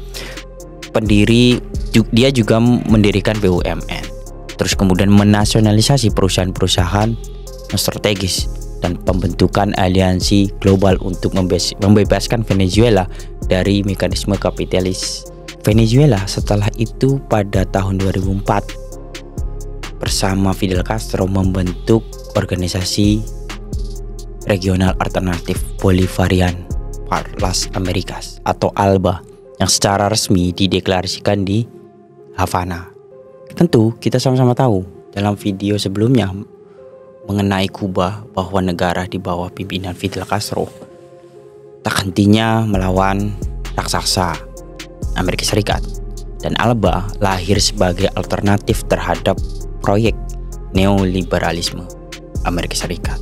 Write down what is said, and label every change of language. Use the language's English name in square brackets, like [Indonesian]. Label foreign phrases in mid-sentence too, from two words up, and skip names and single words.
[Indonesian] Dia juga mendirikan BUMN, terus kemudian menasionalisasi perusahaan-perusahaan strategis dan pembentukan aliansi global untuk membebaskan Venezuela dari mekanisme kapitalis Venezuela. Setelah itu pada tahun 2004 bersama Fidel Castro membentuk organisasi regional alternatif Bolivarian par las Americas atau ALBA yang secara resmi dideklarasikan di Havana. Tentu kita sama-sama tahu dalam video sebelumnya mengenai Kuba bahwa negara di bawah pimpinan Fidel Castro tak hentinya melawan raksasa Amerika Serikat, dan ALBA lahir sebagai alternatif terhadap proyek neoliberalisme Amerika Serikat.